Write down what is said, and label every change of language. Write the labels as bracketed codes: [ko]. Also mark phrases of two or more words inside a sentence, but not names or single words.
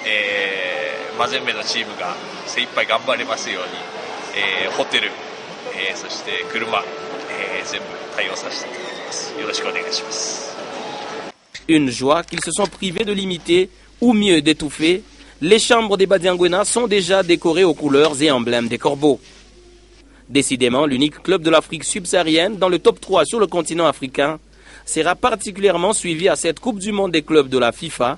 [ja] マゼンベのチームが精一杯頑張れますように、ホテル、そして車、全部対応させていただきます。よろしくお願いします。 [fr] Une joie qu'ils se sont privés de limiter, ou mieux d'étouffer. Les chambres des Badiangwena sont déjà décorées aux couleurs et emblèmes des corbeaux. Décidément, l'unique club de l'Afrique subsaharienne dans le top 3 sur le continent africain sera particulièrement suivi à cette Coupe du Monde des clubs de la FIFA.